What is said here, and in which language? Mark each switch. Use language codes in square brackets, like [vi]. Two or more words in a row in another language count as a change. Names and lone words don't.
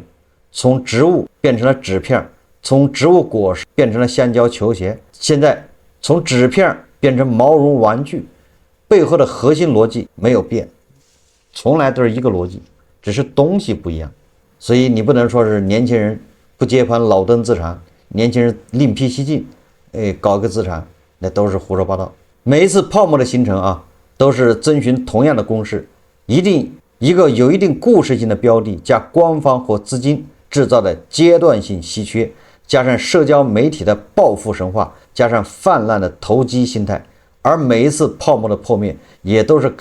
[zh] 從植物變成了紙片，從植物果實變成了橡膠球鞋，現在從紙片變成毛絨玩具，背後的核心邏輯沒有變，從來都是一個邏輯，只是東西不一樣。所以你不能說是年輕人不接盤老登資產，年輕人另闢蹊徑，搞個資產，那都是胡說八道。每一次泡沫的形成啊，都是遵循同樣的公式，一個有一定故事性的標的，加官方或資金制造的階段性稀缺，加上社交媒體的暴富神話，加上泛濫的投機心態，而每一次泡沫的破滅也都是